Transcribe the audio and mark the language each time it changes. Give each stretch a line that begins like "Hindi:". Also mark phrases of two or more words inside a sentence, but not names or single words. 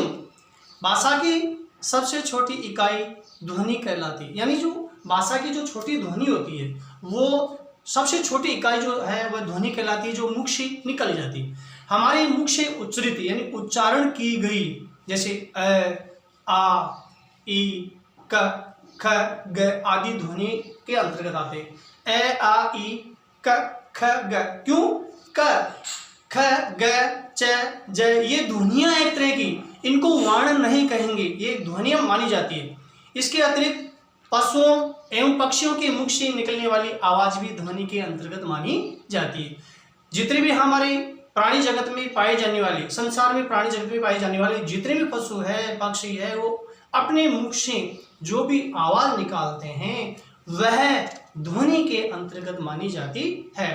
Hindi: भाषा की सबसे छोटी इकाई ध्वनि कहलाती है, यानी जो भाषा की जो छोटी ध्वनि होती है वो सबसे छोटी इकाई जो है वह ध्वनि कहलाती है, जो मुख से निकल जाती है। हमारे मुख से उच्चरित यानी उच्चारण की गई, जैसे आ, ई, क, ख, ग आदि ध्वनि के अंतर्गत आते हैं। ए, आ, ई, क, ख, ग। क्यों? क, ख, ग, च, ज ये ध्वनियां एक तरह की, इनको वर्ण नहीं कहेंगे, ये ध्वनियां मानी जाती है। इसके अतिरिक्त पशुओं एवं पक्षियों के मुख से निकलने वाली आवाज भी ध्वनि के अंतर्गत मानी जाती है। जितने भी हमारे प्राणी जगत में पाए जाने वाले, संसार में प्राणी जगत में पाए जाने वाले जितने भी पशु है, पक्षी है, वो अपने मुख से जो भी आवाज निकालते हैं वह ध्वनि के अंतर्गत मानी जाती है।